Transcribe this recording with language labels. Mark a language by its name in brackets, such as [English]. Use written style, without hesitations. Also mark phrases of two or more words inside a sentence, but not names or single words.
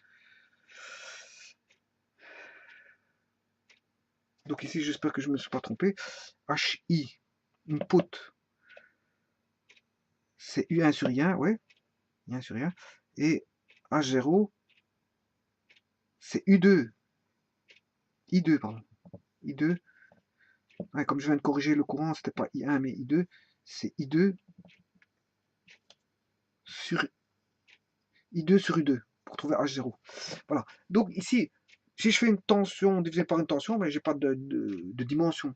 [French] Donc ici, j'espère que je ne me suis pas trompé. HI, input, c'est U1 sur I1, ouais. I1 sur I1. Et H0, c'est U2. I2, pardon. I2. Ouais, comme je viens de corriger le courant, c'était pas I1 mais I2. C'est I2 sur U2 pour trouver H0. Voilà. Donc ici, si je fais une tension divisée par une tension, ben, j'ai pas de dimension.